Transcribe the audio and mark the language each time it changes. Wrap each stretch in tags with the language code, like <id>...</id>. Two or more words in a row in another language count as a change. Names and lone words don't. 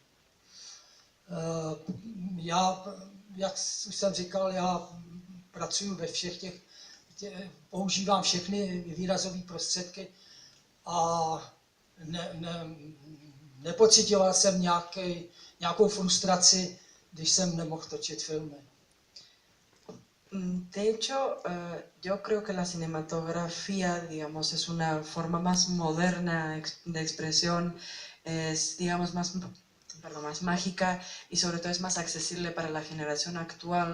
<cs>Já, jak už jsem říkal, já pracuji ve všech používám všechny výrazové prostředky a nepocitoval jsem nějakou frustraci, když jsem nemohl točit filmy.</cs> <es>De hecho, yo creo que la cinematografía, digamos, es una forma más moderna de expresión, es, digamos, más mágica y sobre todo es más accesible para la generación actual.</es>